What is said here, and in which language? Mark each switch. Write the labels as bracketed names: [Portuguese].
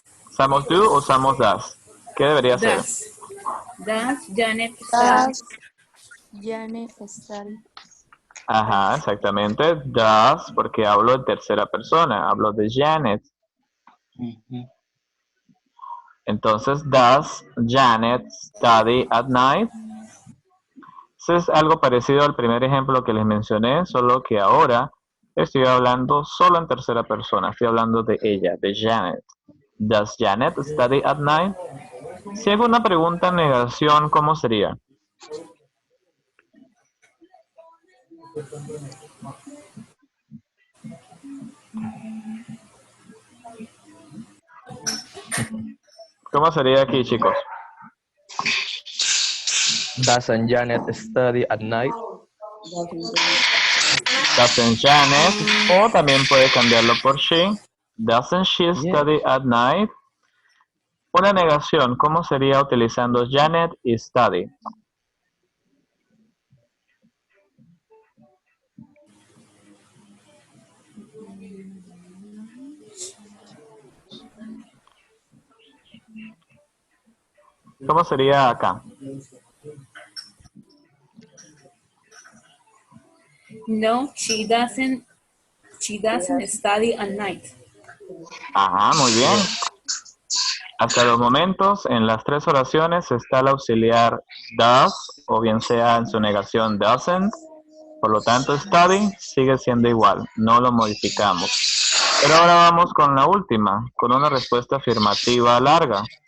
[Spanish] ¿Usamos do o usamos does? ¿Qué debería ser? [English] Does Janet study? Janet study. [Spanish] Ajá, exactamente. Does, porque hablo en tercera persona. Hablo de Janet. Entonces, [English] does Janet study at night? [Spanish] Eso es algo parecido al primer ejemplo que les mencioné, solo que ahora estoy hablando solo en tercera persona. Estoy hablando de ella, de Janet. [English] Does Janet study at night? [Spanish] Si hago una pregunta en negación, ¿cómo sería? ¿Cómo sería aquí, chicos? [English] Doesn't Janet study at night? Doesn't Janet, [Spanish] o también puede cambiarlo por she. [English] Doesn't she study at night? [Spanish] Una negación, ¿cómo sería utilizando Janet y study? ¿Cómo sería acá? [English] No, she doesn't study at night. [Spanish] Ajá, muy bien. Hasta los momentos, en las tres oraciones está el auxiliar does, o bien sea en su negación doesn't. Por lo tanto, study sigue siendo igual, no lo modificamos. Pero ahora vamos con la última, con una respuesta afirmativa larga.